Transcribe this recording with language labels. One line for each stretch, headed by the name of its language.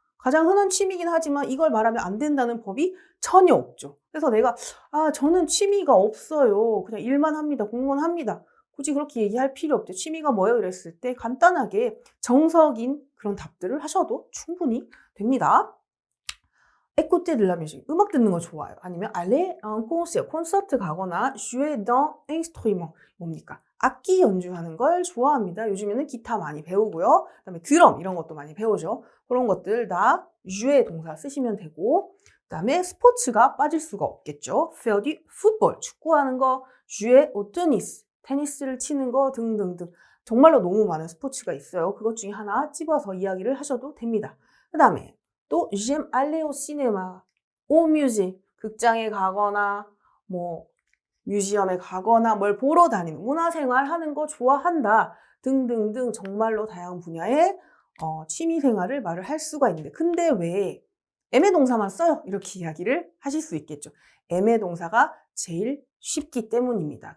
Korean: 가장 흔한 취미이긴 하지만 이걸 말하면 안 된다는 법이 전혀 없죠. 그래서 내가 저는 취미가 없어요. 그냥 일만 합니다. 공부만 합니다. 굳이 그렇게 얘기할 필요 없죠. 취미가 뭐예요? 이랬을 때 간단하게 정석인 그런 답들을 하셔도 충분히 됩니다.
French: écouter de la musique.
Korean: 음악 듣는 거 좋아요. 아니면
French: aller à un concert.
Korean: 콘서트 가거나
French: jouer d'un instrument.
Korean: 뭡니까? 악기 연주하는 걸 좋아합니다. 요즘에는 기타 많이 배우고요. 그다음에 드럼 이런 것도 많이 배우죠. 그런 것들 다 jouer 동사 쓰시면 되고, 그다음에 스포츠가 빠질 수가 없겠죠.
French: faire du football.
Korean: 축구하는 거,
French: jouer au tennis.
Korean: 테니스를 치는 거 등등등. 정말로 너무 많은 스포츠가 있어요. 그것 중에 하나 집어서 이야기를 하셔도 됩니다. 그다음에 또
French: j'aime aller au cinéma, au musée.
Korean: 극장에 가거나 뭐 뮤지엄에 가거나 뭘 보러 다니는, 문화생활 하는 거 좋아한다 등등등 정말로 다양한 분야의 취미 생활을 말을 할 수가 있는데, 근데 왜 애매 동사만 써요? 이렇게 이야기를 하실 수 있겠죠. 애매 동사가 제일 쉽기 때문입니다.